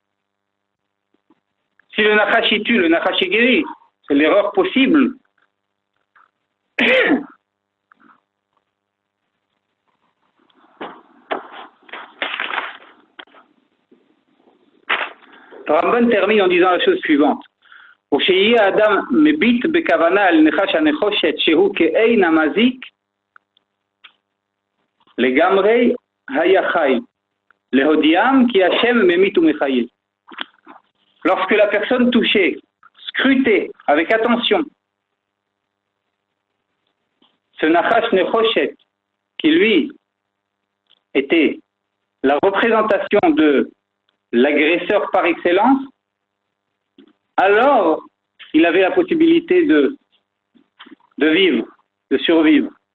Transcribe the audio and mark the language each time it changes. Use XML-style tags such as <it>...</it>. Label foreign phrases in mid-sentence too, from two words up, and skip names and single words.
<fr>Si le Nachash il tue, le Nachash est guéri. c'est l'erreur possible. Ramban termine en disant la chose suivante.</fr> <he>ושיהיה האדם מביט בכוונה על נחש הנחושת שהוא כאין המזיק לגמרי היה חי להודיעם כי השם ממית ומחיה.</he> <fr>Lorsque la personne touchait, scrutait avec attention ce</fr> <he>נחש נחושת</he> <fr>qui lui était la représentation de l'agresseur par excellence, alors il avait la possibilité de vivre, de survivre.</fr>